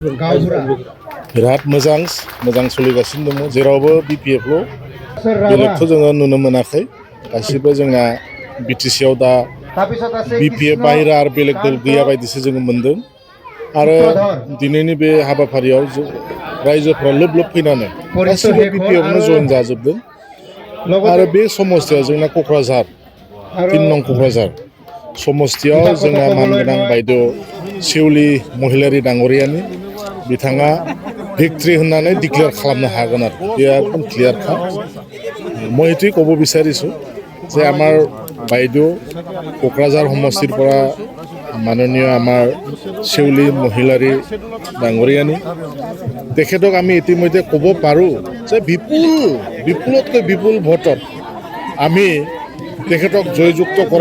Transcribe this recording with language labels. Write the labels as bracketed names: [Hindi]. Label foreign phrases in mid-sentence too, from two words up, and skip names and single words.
[Bodo] बिराद मोजां सोलिगासिनो दङ जेरावबो बिपिएफल' बेलेगथ' जोङो नुनो मोनाखै गासिबो जोंना बिटिसिआव दा बिपिएफ बाहेरा आरो बेलेग दल गैया बायदिसो जोङो मोन्दों आरो दिनैनि बे हाबाफारियाव रायजोफ्रा लोब लोब फैनानै गासिबो बिपिएफआवनो जइन जाजोबदों आरो बे समस्तिया जोंना क'क्राझार 3 नं क'क्राझार समस्तियाव जोंना मानगोनां बायद' सेउलि महिलारि डांगरियानि बिथाङा भिक्ट्रि होननानै डिक्लेयार खालामनो हागोन आरो बे एकदम क्लियारखा [Assamese] মই এইটোৱে ক'ব বিচাৰিছোঁ যে আমাৰ বাইদেউ কোকৰাঝাৰ সমষ্টিৰ পৰা মাননীয় আমাৰ সেউলি মহিলাৰী ডাঙৰীয়ানী তেখেতক আমি ইতিমধ্যে ক'ব পাৰোঁ যে বিপুলতকৈ বিপুল ভোটত আমি তেখেতক জয়যুক্ত কৰাই